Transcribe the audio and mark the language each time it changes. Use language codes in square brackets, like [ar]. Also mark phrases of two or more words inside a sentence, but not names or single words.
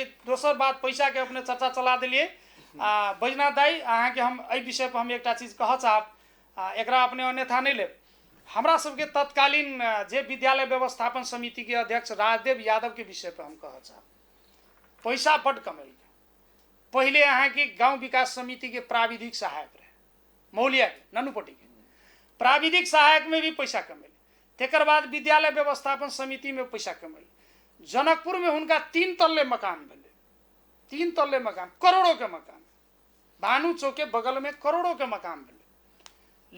[mai] दोसर बात पैसा के अपने चर्चा चला दिलिए। बैजनाथ दाई अहाँ के हम एहि विषय पर हम एकटा चीज कह चाहब, एकरा अपने अन्यथा नहीं लेब। हमरा सबके तत्कालीन जे विद्यालय व्यवस्थापन समिति के अध्यक्ष राजदेव यादव के विषय पर हम कह चाहब, पैसा बड़ कमेल। पहले अहाँ के गांव विकास समिति के प्राविधिक सहायक रहे मौलिया के ननुपट्टी के, प्राविधिक सहायक में भी पैसा कमेल। तेकर बाद विद्यालय व्यवस्थापन समिति में पैसा कमेल। जनकपुर में उनका 3 तल्ले मकान मिले, 3 तल्ले मकान, करोड़ों के मकान, भानु चौक के बगल में करोड़ों के मकान मिले।